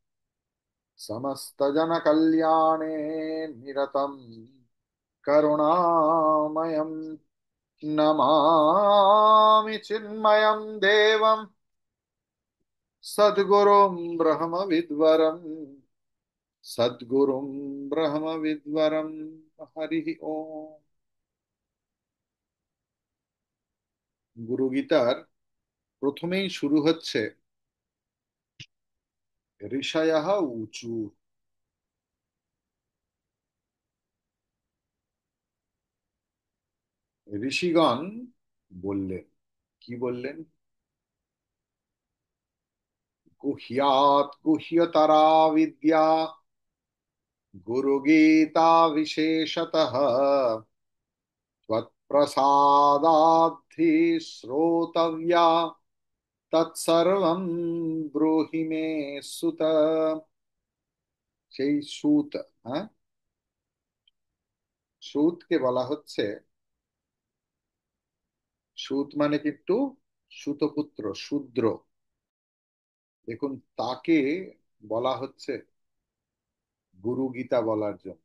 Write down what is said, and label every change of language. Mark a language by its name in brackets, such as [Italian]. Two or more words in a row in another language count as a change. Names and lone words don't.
[Sanskrit] समस्तजनकल्याणे निरतं करुणामयं नमामि चिन्मयं देवं सद्गुरुं ब्रह्मविद्वरम् सद्गुरुं ब्रह्मविद्वरं। हरि ओम। [Bangla] গুরু গীতার প্রথমেই শুরু হচ্ছে [Sanskrit] ঋষয়ঃ উচু। [Bangla] ঋষিগণ বললেন। কি বললেন? [Sanskrit] গুহ্যাৎ গুহ্যতরা বিদ্যা গুরু গীতা বিশেষতঃ त्वत्प्रसादाद्धि श्रोतव्या तत्सर्वं ब्रूहि मे सुत। [Bangla] সেই সুত, হ্যাঁ, সুতকে বলা হচ্ছে, সুত মানে কিন্তু সুতপুত্র, শূদ্র। দেখুন, তাকে বলা হচ্ছে গুরু গীতা বলার জন্য।